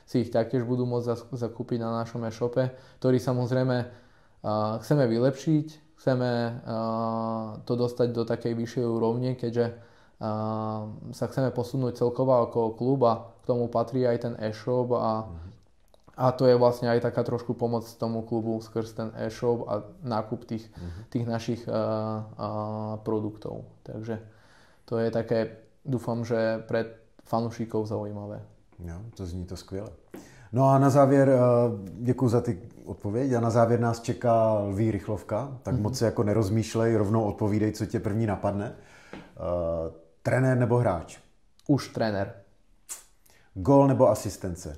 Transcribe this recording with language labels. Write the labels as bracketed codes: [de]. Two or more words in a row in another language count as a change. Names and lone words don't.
[sk] ich taktiež budú môcť zakúpiť na našom e-shope, ktorý samozrejme chceme vylepšiť, chceme to dostať do takej vyššej úrovne, keďže sa chceme posunúť celkovo ako klub a k tomu patrí aj ten e-shop a to je vlastne aj taká trošku pomoc tomu klubu skrz ten e-shop a nákup tých našich produktov. Takže to je také, dúfam, že pre fanúšikov zaujímavé. [cs] Jo, to zní to skvěle. No a na závěr, děkuji za ty odpověď, a na závěr nás čeká lví rychlovka, tak moc se jako nerozmýšlej, rovnou odpovídej, co tě první napadne. Trenér nebo hráč? Už trenér. Gól nebo asistence?